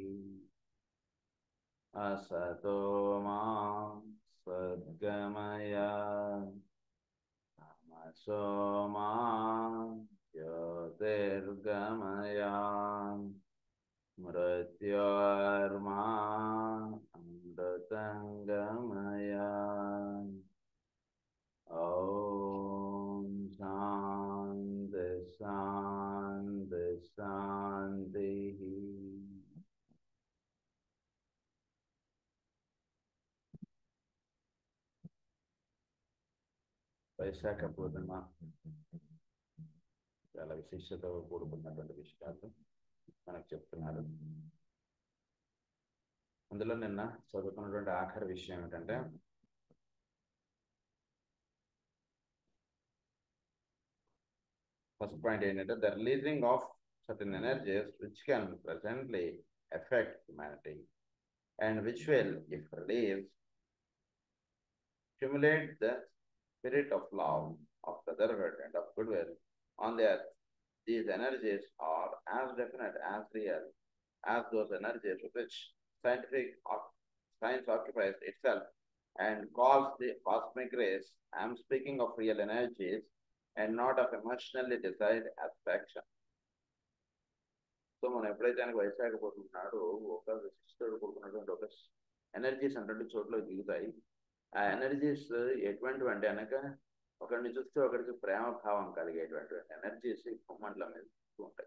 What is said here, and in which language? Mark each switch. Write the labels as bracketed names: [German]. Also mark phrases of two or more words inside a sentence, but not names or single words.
[Sanskrit] असतो मा सद्गमय तमसो मा ज्योतिर्गमय मृत्योर्मा अमृतंगमय। ॐ शान्ति शान्ति शान्तिः। [Telugu] వైశాఖ పూర్ణిమ చాలా విశిష్టత కూడుకున్నటువంటి విషయాలు మనకు చెప్తున్నారు. అందులో నిన్న చదువుకున్నటువంటి ఆఖరి విషయం ఏంటంటే ఫస్ట్ పాయింట్ ఏంటంటే [English] the releasing of certain energies which can presently affect humanity and which will if release stimulate the spirit of love, of brotherhood and of goodwill on the earth. These energies are as definite, as real as those energies with which science occupies itself and calls the cosmic rays. I am speaking of real energies and not of emotionally desired abstraction. [Telugu] సో మనం ఎప్పుడైతే ఆయనకు వైశాఖ పోతున్నాడో ఒక విశిష్టత కూడుకున్నటువంటి ఒక ఎనర్జీస్ అంటే చోట్ల దిగుతాయి. ఆ ఎనర్జీస్ ఎటువంటివి అంటే కనుక ఒకరిని చూస్తే ఒకరికి ప్రేమ భావం కలిగేటువంటి ఎనర్జీస్ ఈ భూమండలం మీద ఉంటాయి.